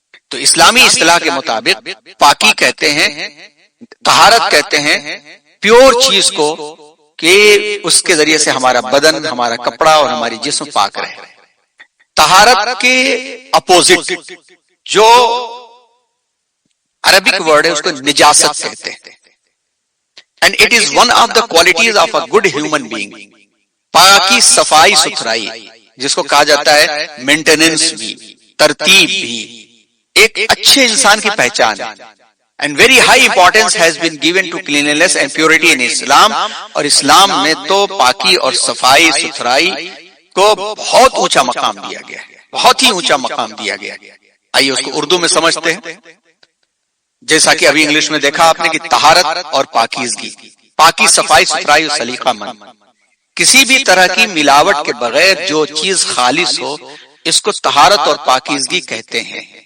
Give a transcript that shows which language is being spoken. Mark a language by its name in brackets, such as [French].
[Urdu] تو اسلامی اصطلاح کے مطابق پاکی کہتے ہیں، طہارت کہتے ہیں پیور چیز کو کہ اس کے ذریعے سے ہمارا بدن، ہمارا کپڑا اور ہماری جسم پاک رہے. طہارت کے اپوزٹ جو عربک ورڈ ہے اس کو نجاست کہتے ہیں. [English] And it is one of the qualities of a good human being. [Urdu] پاکی، صفائی، ستھرائی، جس کو کہا جاتا ہے مینٹیننس بھی، ترتیب بھی، ایک اچھے انسان کی پہچان ہے. [English] And very high importance has been given to cleanliness and purity in Islam. [Urdu] اور اسلام میں تو پاکی اور صفائی ستھرائی کو بہت اونچا مقام دیا گیا ہے، بہت ہی اونچا مقام دیا گیا ہے. آئیے اس کو اردو میں سمجھتے ہیں. جیسا کہ ابھی انگلش میں دیکھا آپ نے کہ طہارت اور پاکیزگی، پاکی، صفائی، ستھرائی اور سلیقہ مند، کسی بھی طرح کی ملاوٹ کے بغیر جو چیز خالص ہو اس کو طہارت اور پاکیزگی کہتے ہیں.